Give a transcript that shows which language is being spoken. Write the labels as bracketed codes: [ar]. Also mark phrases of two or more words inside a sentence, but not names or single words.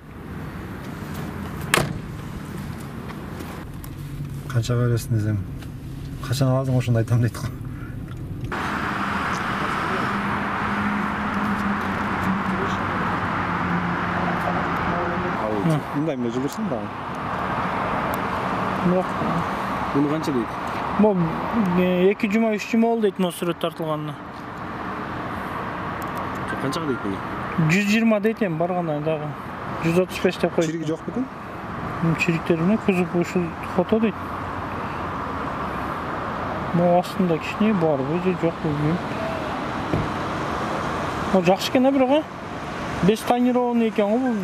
[ky] Канча бересиң десем, качан аласың ошондо айтам дейт го. Мындай эмне жылдырсың да? Бирок [tr] Bunu kança deydi? [ky] бу 2 жума 3 жума болду дейт мына сүрөт тартылганына. [tr] Kança deydi bunu? [ky] 120 дейт эми баргандан дагы. 135 деп койду. Чириги жок бекин? Чириктерине кузуп ушул фото дейт. Бу астында кичине барбы же жок билбейм. Бу жакшы экен бирок, [ru] без тонированный [ky] экен го бул.